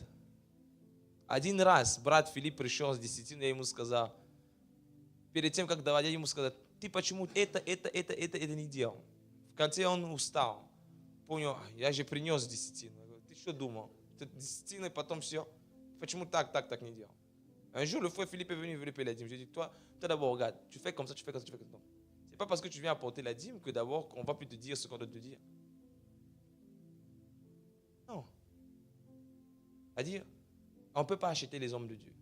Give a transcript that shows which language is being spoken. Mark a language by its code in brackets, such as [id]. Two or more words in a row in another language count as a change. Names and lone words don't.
[ru] Один раз брат Филипп пришел с десятиной, я ему сказал, перед тем, как давать, я ему сказал, ты почему это не делал? В конце он устал. Понял, я же принес десятину. Я говорю, ты что думал? Ты десятиной, потом все. Почему так не делал? [fr] Un jour, le frère Philippe est venu, il voulait payer la dîme. Je lui ai dit, toi d'abord, regarde, tu fais comme ça, tu fais comme ça, tu fais comme ça. C'est pas parce que tu viens apporter la dîme que d'abord, on va plus te dire ce qu'on doit te dire. Non. C'est-à-dire, on ne peut pas acheter les hommes de Dieu.